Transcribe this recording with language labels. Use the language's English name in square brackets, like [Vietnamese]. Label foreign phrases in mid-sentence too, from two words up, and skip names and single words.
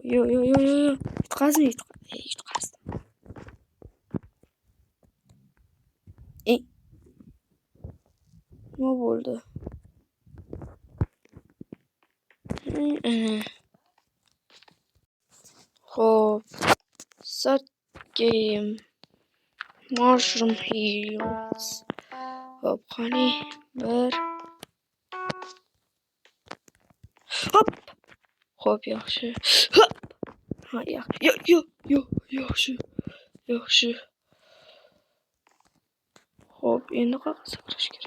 [Uzbek] Yutqazmi? Yutqazdim. Nima bo'ldi? Hop. [English] Start game. Mushroom Hills. [Uzbek] Hop, qani bir. Hop. Hop, yaxshi. Hop. Ha, yaxshi. Yo, yaxshi. Hop, endi qayerga sakrash kerak?